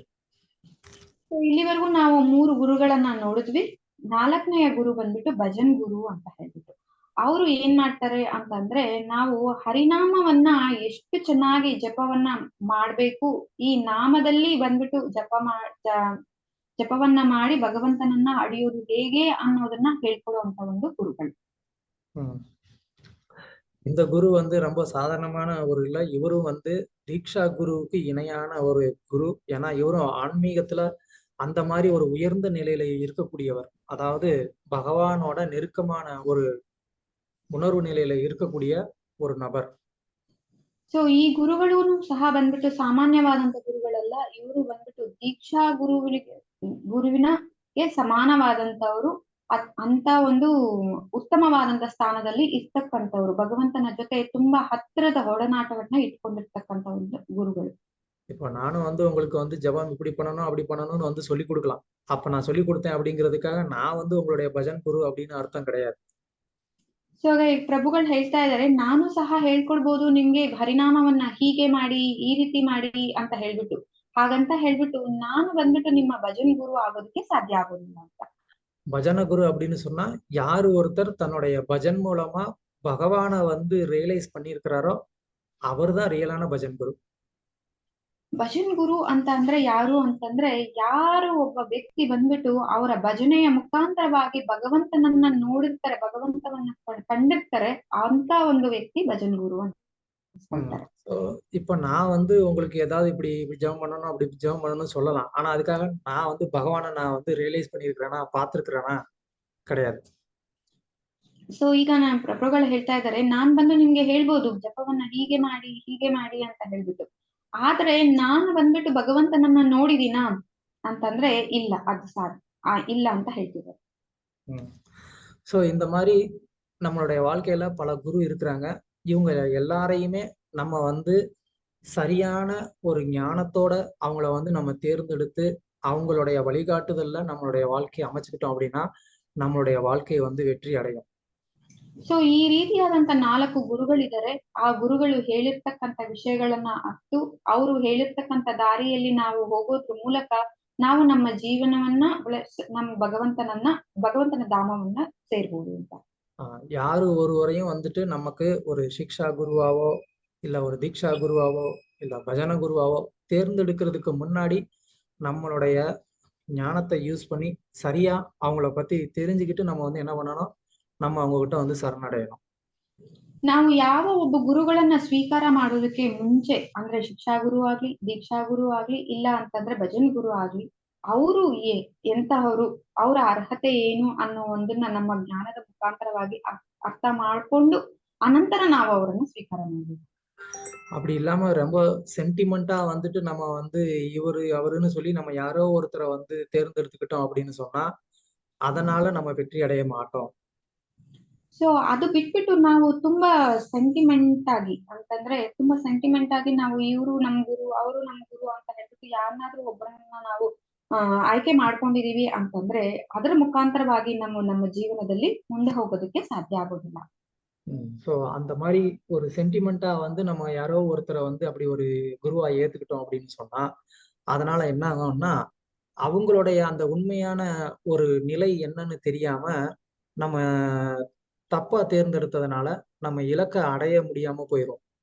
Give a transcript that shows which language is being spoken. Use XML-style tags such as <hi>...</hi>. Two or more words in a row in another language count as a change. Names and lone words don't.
<kn>ಇಲ್ಲಿವರೆಗೂ ನಾವು 3 ಗುರುಗಳನ್ನ ನೋಡಿದ್ವಿ. 4ನೆಯ ಗುರು ಬಂದ್ಬಿಟ್ಟು ಭಜನ್ ಗುರು ಅಂತ ಹೇಳ್ಬಿಟ್ಟು ಅವರು ಏನ್ ಮಾಡ್ತಾರೆ ಅಂತಂದ್ರೆ, ನಾವು ಹರಿನಾಮವನ್ನ ಎಷ್ಟು ಚೆನ್ನಾಗಿ ಜಪವನ್ನ ಮಾಡ್ಬೇಕು, ಈ ನಾಮದಲ್ಲಿ ಬಂದ್ಬಿಟ್ಟು ಜಪವನ್ನ ಮಾಡಿ ಭಗವಂತನನ್ನ ಅಡಿಯೋದು ಹೇಗೆ ಅನ್ನೋದನ್ನ ಹೇಳ್ಕೊಡುವಂತ ಒಂದು ಗುರುಗಳು.</kn> <ta>இந்த குரு வந்து ரொம்ப சாதாரணமான ஒரு இல்ல, இவரும் வந்து தீக்ஷா குருவுக்கு இணையான ஒரு குரு. ஏன்னா இவரும் ஆன்மீகத்துல அந்த மாதிரி ஒரு உயர்ந்த நிலையில இருக்கக்கூடியவர். அதாவது பகவானோட நெருக்கமான ஒரு உணர்வு நிலையில இருக்கக்கூடிய ஒரு நபர்.</ta> <kn>ಸೊ ಈ ಗುರುಗಳು ಸಹ ಬಂದ್ಬಿಟ್ಟು ಸಾಮಾನ್ಯವಾದಂತ ಗುರುಗಳಲ್ಲ. ಇವರು ಬಂದ್ಬಿಟ್ಟು ದೀಕ್ಷಾ ಗುರುವಿನಗೆ ಸಮಾನವಾದಂತವ್ರು. ಅಂತ ಒಂದು ಉತ್ತಮವಾದಂತ ಸ್ಥಾನದಲ್ಲಿ ಇರ್ತಕ್ಕಂಥವ್ರು, ಭಗವಂತನ ಜೊತೆ ತುಂಬಾ ಹತ್ತಿರದ ಒಡನಾಟವನ್ನ ಇಟ್ಕೊಂಡಿರ್ತಕ್ಕಂಥ ಒಂದು ಗುರುಗಳು.</kn> <ta>இப்போ நானும் வந்து உங்களுக்கு வந்து ஜபம் இப்படி பண்ணணும் அப்படி பண்ணணும்னு வந்து சொல்லி கொடுக்கலாம். அப்ப நான் சொல்லி கொடுத்தேன் அப்படிங்கிறதுக்காக நான் வந்து உங்களுடைய பஜன் குரு அப்படின்னு அர்த்தம் கிடையாது.</ta> <kn>ಸೊ ಪ್ರಭುಗಳು ಹೇಳ್ತಾ ಇದ್ದಾರೆ, ನಾನು ಸಹ ಹೇಳ್ಕೊಡ್ಬೋದು ನಿಮ್ಗೆ ಹರಿನಾಮವನ್ನ ಹೀಗೆ ಮಾಡಿ ಈ ರೀತಿ ಮಾಡಿ ಅಂತ ಹೇಳ್ಬಿಟ್ಟು. ಹಾಗಂತ ಹೇಳ್ಬಿಟ್ಟು ನಾನು ಬಂದ್ಬಿಟ್ಟು ನಿಮ್ಮ ಭಜನ್ ಗುರು ಆಗೋದಕ್ಕೆ ಸಾಧ್ಯ ಆಗೋದಿಲ್ಲ ಅಂತ.</kn> <ta>பஜன குரு அப்படின்னு சொன்னா யாரு ஒருத்தர் தன்னுடைய பஜன் மூலமா பகவானை வந்து ரியலைஸ் பண்ணியிருக்கிறாரோ அவர் தான் ரியலான பஜன் குரு.</ta> <kn>ಭಜನ್ ಗುರು ಅಂತ ಅಂದ್ರೆ ಯಾರು ಅಂತಂದ್ರೆ, ಯಾರು ಒಬ್ಬ ವ್ಯಕ್ತಿ ಬಂದ್ಬಿಟ್ಟು ಅವರ ಭಜನೆಯ ಮುಖಾಂತರವಾಗಿ ಭಗವಂತನನ್ನ ನೋಡಿರ್ತಾರೆ, ಭಗವಂತವನ್ನ ಕಂಡಿರ್ತಾರೆ, ಅಂತ ಒಂದು ವ್ಯಕ್ತಿ ಭಜನ್ ಗುರು ಅಂತ.</kn> <ta>இப்ப நான் வந்து உங்களுக்கு ஏதாவது இப்படி ஜெபம் பண்ணணும் அப்படி ஜெபம் பண்ணணும்னு சொல்லலாம். ஆனா அதுக்காக நான் வந்து பகவானை நான் வந்து ரியலைஸ் பண்ணிருக்கிறேனா பார்த்திருக்கிறேனா கிடையாது.</ta> <kn>ಸೊ ಈಗ ಪ್ರಭುಗಳು ಹೇಳ್ತಾ ಇದ್ದಾರೆ, ನಾನ್ ಬಂದು ನಿಮ್ಗೆ ಹೇಳ್ಬೋದು ಜಪವನ್ನ ಹೀಗೆ ಮಾಡಿ ಅಂತ ಹೇಳ್ಬಿಟ್ಟು. ಆದ್ರೆ ನಾನು ಬಂದ್ಬಿಟ್ಟು ಭಗವಂತನನ್ನ ನೋಡಿದೀನಾ ಅಂತಂದ್ರೆ ಇಲ್ಲ, ಅದು ಇಲ್ಲ ಅಂತ ಹೇಳ್ತಿದ್ದಾರೆ.</kn> <ta>சோ இந்த மாதிரி நம்மளுடைய வாழ்க்கையில பல குரு இருக்கிறாங்க. இவங்க எல்லாரையுமே நம்ம வந்து சரியான ஒரு ஞானத்தோட அவங்கள வந்து நம்ம தேர்ந்தெடுத்து அவங்களுடைய வழிகாட்டுதல்ல நம்மளுடைய வாழ்க்கையை அமைச்சுக்கிட்டோம் அப்படின்னா நம்மளுடைய வாழ்க்கை வந்து வெற்றி அடையும்.</ta> <kn>ಸೊ ಈ ರೀತಿಯಾದಂತ 4 ಗುರುಗಳಿದ್ದಾರೆ. ಆ ಗುರುಗಳು ಹೇಳಿರ್ತಕ್ಕಂಥ ವಿಷಯಗಳನ್ನ ಅಷ್ಟು ಅವರು ಹೇಳಿರ್ತಕ್ಕಂಥ ದಾರಿಯಲ್ಲಿ ನಾವು ಹೋಗೋದ್ರ ಮೂಲಕ ನಾವು ನಮ್ಮ ಜೀವನವನ್ನ ನಮ್ಮ ಭಗವಂತನ ಧಾಮವನ್ನ ಸೇರ್ಬೋದು ಅಂತ.</kn> <ta>யாரு ஒருவரையும் வந்துட்டு நமக்கு ஒரு சிக்ஷா குருவாவோ இல்ல ஒரு தீக்ஷா குருவாவோ இல்ல பஜன குருவாவோ தேர்ந்தெடுக்கிறதுக்கு முன்னாடி நம்மளுடைய ஞானத்தை யூஸ் பண்ணி சரியா அவங்கள பத்தி தெரிஞ்சுக்கிட்டு நம்ம வந்து என்ன பண்ணணும், நம்ம அவங்க கிட்ட வந்து சரணடையணும்.</ta> <kn>ನಾವು ಯಾವ ಒಬ್ಬ ಗುರುಗಳನ್ನ ಸ್ವೀಕಾರ ಮಾಡೋದಕ್ಕೆ ಮುಂಚೆ, ಅಂದ್ರೆ ಶಿಕ್ಷಾ ಗುರು ಆಗ್ಲಿ, ದೀಕ್ಷಾ ಗುರು ಆಗ್ಲಿ, ಇಲ್ಲ ಅಂತಂದ್ರೆ ಭಜನ್ ಗುರು ಆಗ್ಲಿ, ಅವರು ಎಂತಹವರು, ಅವರ ಅರ್ಹತೆ ಏನು ಅನ್ನೋ ಒಂದನ್ನ ನಮ್ಮ ಜ್ಞಾನದ ಮುಖಾಂತರವಾಗಿ ಅರ್ಥ ಮಾಡ್ಕೊಂಡು ಅನಂತರ ನಾವು ಅವರನ್ನು ಸ್ವೀಕಾರ ಮಾಡಬೇಕು.</kn> <ta>அப்படி இல்லாம ரொம்ப சென்டிமெண்டா வந்துட்டு நம்ம வந்து இவரு அவருன்னு சொல்லி நம்ம யாரோ ஒருத்தரை வந்து தேர்ந்தெடுத்துக்கிட்டோம் அப்படின்னு சொன்னா அதனால நம்ம வெற்றி அடைய மாட்டோம்.</ta> <kn>ಸೊ ಅದು ಬಿಟ್ಬಿಟ್ಟು ನಾವು ತುಂಬಾ ಸೆಂಟಿಮೆಂಟ್ ಆಗಿ ಅಂತಂದ್ರೆ ತುಂಬಾ ಸೆಂಟಿಮೆಂಟ್ ಆಗಿ ನಾವು ಇವರು ನಮ್ ಗುರು ಅವರು ನಮ್ ಗುರು ಅಂತ ಹೇಳ್ಬಿಟ್ಟು ಯಾರನ್ನಾದ್ರೂ ಒಬ್ಬರನ್ನ ನಾವು ಆಯ್ಕೆ ಮಾಡ್ಕೊಂಡಿದೀವಿ ಅಂತಂದ್ರೆ ಅದರ ಮುಖಾಂತರವಾಗಿ ನಮ್ಮ ಜೀವನದಲ್ಲಿ ಮುಂದೆ ಹೋಗೋದಕ್ಕೆ ಸಾಧ್ಯ ಆಗೋದಿಲ್ಲ.</kn> <ta>ஸோ அந்த மாதிரி ஒரு சென்டிமெண்டா வந்து நம்ம யாரோ ஒருத்தரை வந்து அப்படி ஒரு குருவா ஏத்துக்கிட்டோம் அப்படின்னு சொன்னா அதனால என்ன ஆகும்னா அவங்களுடைய அந்த உண்மையான ஒரு நிலை என்னன்னு தெரியாம நம்ம தப்பா தேர்ந்தெடுத்ததுனால நம்ம இலக்கை அடைய முடியாம போயிடும்.</ta>